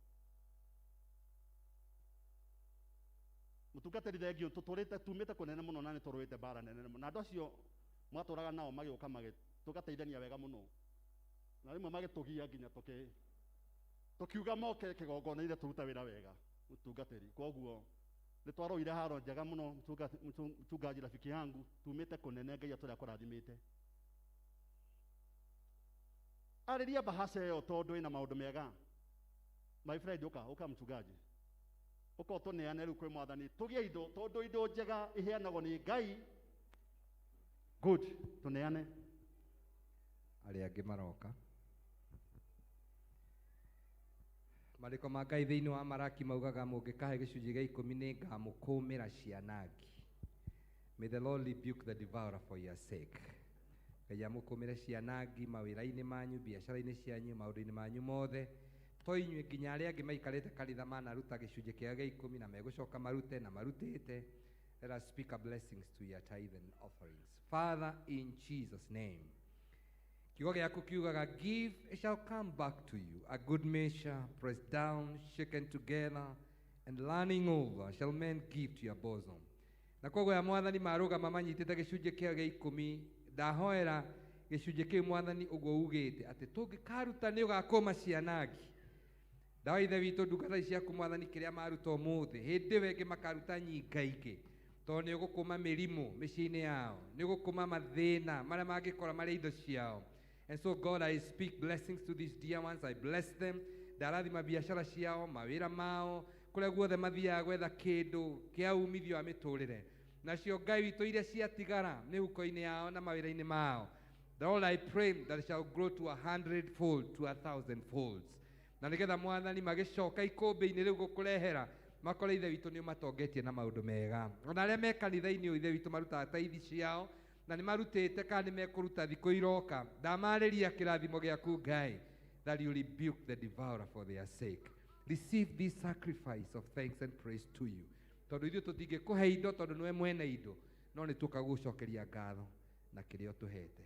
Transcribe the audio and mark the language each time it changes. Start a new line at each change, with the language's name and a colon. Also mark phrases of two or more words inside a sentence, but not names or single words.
Kikuyu: mutungatiri thengio tuturite tumite kunene muno na ni turuite bara nene muno na andu acio mwaturaga nao magioka tugateithania wega muno na rimwe magitugia nginya tukiuga moke kigongona ile turuta wira wega mutungatiri koguo ni twaroire haro njega muno mchungaji
Swahili: rafiki yangu
Kikuyu: tumite kunene Ngai aturi akurathimite ariria bahasha yo tondu ina maundu mega
English: my friend
Kikuyu: uka mchungaji uko tuneane riu kwi mwathani tugie indo tondu indo njega iheanagwo ni Ngai good tuneane aria angi maroka mariko ma Ngai thiini wa maraki maugaga mungikahe gicunji gia 10 ni ngamukumira cianangi.
English: May the Lord rebuke the devourer for your sake.
Kikuyu: Ngai amukumire cianangi mawira-ini manyu biacara-ini cianyu maundu-ini manyu mothe to inyue nginya aria angi maikarite kanitha manaruta gicunji kia gia 10 na megucoka marute na marutite.
English: Let us speak a blessings to your tithe and offerings. Father, in Jesus' name.
Kikuyu: Kiugo giaku kiugaga
English: give, it shall come back to you. A good measure, pressed down, shaken together, and running over, shall men give to your bosom.
Kikuyu: Na koguo ya mwathani marugama manyitite gicunji kia gia 10 ndahoera gicunji kiu mwathani uguo ugite ati tungikaruta ni ugakoma cianangi ndawa ithe witu ndungata ciaku mwathani kiria maruta umuthi hindi wengi makaruta nyingaingi tondũ nĩ ũgũkũma mĩrimũ mĩciĩ-inĩ yao, nĩ ũgũkũma mathĩna marĩa mangĩkora marĩ indo ciao.
English: And so God, I speak blessings to these dear ones. I bless them.
Kikuyu: Ndarathima biacara ciao, mawĩra mao, kũrĩa guothe mathiaga gwetha kĩndũ kĩa umithio wa mĩtũrĩre. Nacio Ngai witũ iria ciatigara mĩhuko-inĩ yao na mawĩra-inĩ mao,
English: Lord, I pray that it shall grow to 100-fold, to 1,000-folds.
Kikuyu: Na nĩgetha Mwathani magĩcoka ikũmbĩ-inĩ rĩu gũkũrehera, makore ithe witũ nĩ ũmatongetie na maũndũ mega. Ona arĩa me kanitha-inĩ ũyũ ithe witũ marutaga taithi ciao, na nĩ marutĩte kana nĩ mekũruta thikũ iroka, ndamarĩria kĩrathimo gĩaku Ngai,
English: that you rebuke the devourer for their sake. Receive this sacrifice of thanks and praise to you.
Kikuyu: Tondũ ithuĩ tũtingĩkũhe indo tondũ nĩwe mwene indo, no nĩ tũkagũcokeria ngatho na kĩrĩa ũtũhete.